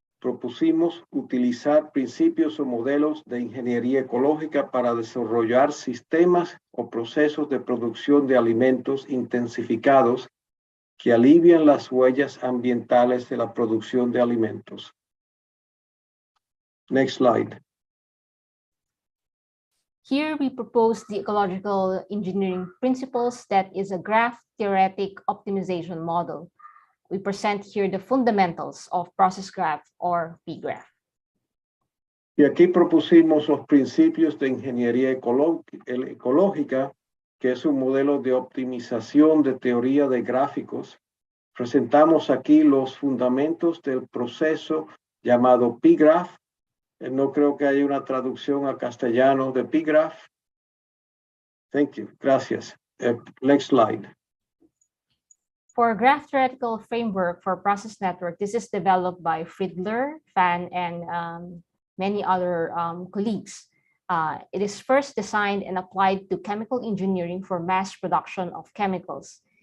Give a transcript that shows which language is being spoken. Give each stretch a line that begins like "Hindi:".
Spanish: propusimos utilizar principios o modelos de ingeniería ecológica para desarrollar sistemas o procesos de producción de alimentos intensificados que alivian las huellas ambientales de la producción de alimentos.
English: Next slide. Here we propose the ecological engineering principles that is a graph-theoretic optimization model. We present here the fundamentals of process graph or pgraph.
Spanish: Y aquí propusimos los principios de ingeniería ecológica, que es un modelo de optimización de teoría de gráficos. Presentamos aquí los fundamentos del proceso llamado pgraph. No creo que haya una traducción a castellano de pgraph.
English: Thank you.
Spanish: Gracias.
English: Next slide. For graph theoretical framework for process network, this is developed by Friedler, Fan, and many other colleagues. It is first designed and applied to chemical engineering for mass production of chemicals.